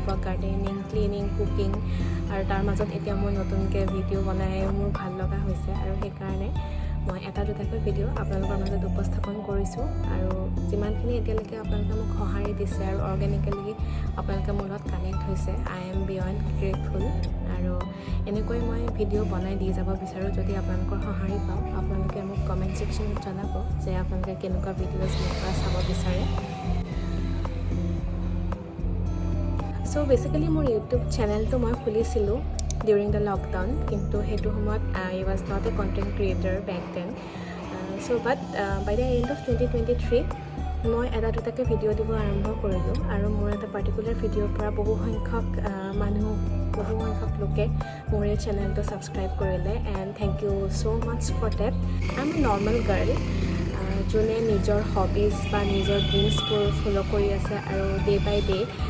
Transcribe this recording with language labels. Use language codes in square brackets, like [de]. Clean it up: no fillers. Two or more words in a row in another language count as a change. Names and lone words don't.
[as] পোৱা গাৰ্ডেনিং ক্লিনিং কুকিং আৰু তাৰ মাজত এতিয়া মই নতুনকৈ ভিডিঅ' বনাই মোৰ ভাল লগা হৈছে আৰু সেইকাৰণে মই এটা দুটাকৈ ভিডিঅ' আপোনালোকৰ মাজত উপস্থাপন কৰিছোঁ আৰু যিমানখিনি এতিয়ালৈকে আপোনালোকে মোক সঁহাৰি দিছে আৰু অৰ্গেনিকেলি আপোনালোকে মোৰ লগত কানেক্ট হৈছে [en] I am beyond grateful [as] আৰু এনেকৈ মই ভিডিঅ' বনাই দি যাব বিচাৰোঁ যদি আপোনালোকৰ সঁহাৰি পাওঁ আপোনালোকে মোক [en] comment sectionত [as] জনাব যে আপোনালোকে কেনেকুৱা ভিডিঅ'জ মোৰ পৰা চাব বিচাৰে [en] so basically [as] মোৰ ইউটিউব চেনেলটো মই খুলিছিলোঁ [en] during the lockdown [as] কিন্তু সেইটো সময়ত [en] I was not a content creator back then so but by the end of 2023 [as] মই এটা দুটাকৈ ভিডিঅ' দিব আৰম্ভ কৰিলোঁ আৰু মোৰ এটা [en] particular videoৰ [as] পৰা বহু সংখ্যক লোকে মোৰ এই চেনেলটো ছাবস্ক্ৰাইব কৰিলে [en] and thank you so much for that I am a normal girl [as] যোনে নিজৰ হবিজ বা নিজৰ ড্ৰিমছবোৰ ফ'ল' কৰি আছে আৰু [en] day by day